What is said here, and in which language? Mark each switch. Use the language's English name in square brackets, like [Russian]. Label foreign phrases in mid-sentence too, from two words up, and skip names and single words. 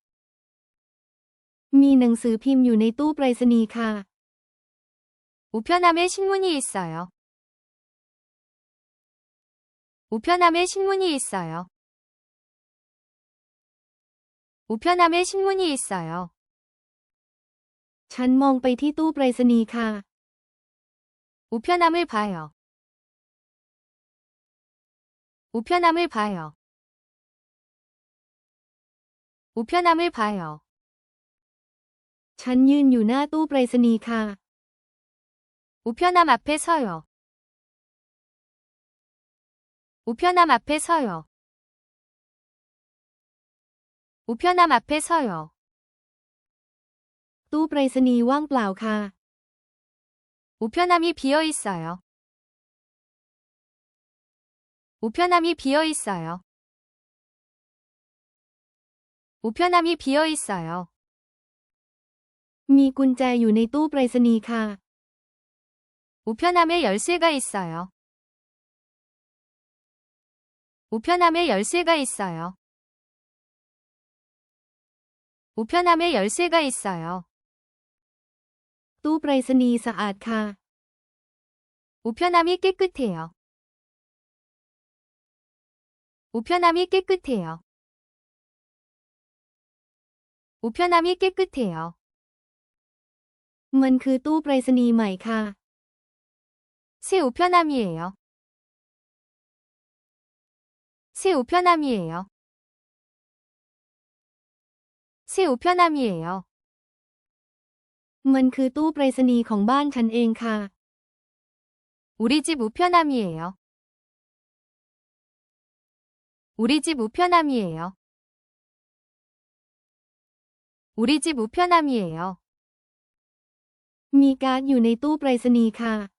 [Thai] มีหนังสือพิมพ์อยู่ในตู้ไปรษณีย์ค่ะ [Korean] 우편함에 신문이 있어요. 우편함에 신문이 있어요. 우편함에 신문이 있어요. [Thai] ฉันมองไปที่ตู้ไปรษณีย์ค่ะ [Korean] 우편함을 봐요. 우편함을 봐요. 우편함을 봐요. [Thai] ฉันยืนอยู่หน้าตู้ไปรษณีย์ค่ะ [Korean] 우편함 앞에 서요. 우편함 앞에 서요. 우편함 앞에 서요. [Thai] ตู้ไปรษณีย์ว่างเปล่าค่ะ [Korean] 우편함이 비어 있어요. 우편함이 비어 있어요. 우편함이 비어 있어요. [Thai] มีกุญแจอยู่ในตู้ไปรษณีย์ค่ะ [Korean] 우편함에 열쇠가 있어요. 우편함에 열쇠가 있어요. 우편함에 열쇠가 있어요. [Thai] ตู้ไปรษณีย์สะอาดค่ะ [Korean] 우편함이 깨끗해요. 우편함이 깨끗해요. 우편함이 깨끗해요. [Thai] มันคือตู้ไปรษณีย์ใหม่ค่ะ [Korean] 새 우편함이에요. 새 우편함이에요. 새 우편함이에요. [Thai] มันคือตู้ไปรษณีย์ของบ้านฉันเองค่ะ [Korean] 우리 집 우편함이에요. 우리 집 우편함이에요. 우리 집 우편함이에요. [Thai] มีการ์ดอยู่ในตู้ไปรษณีย์ค่ะ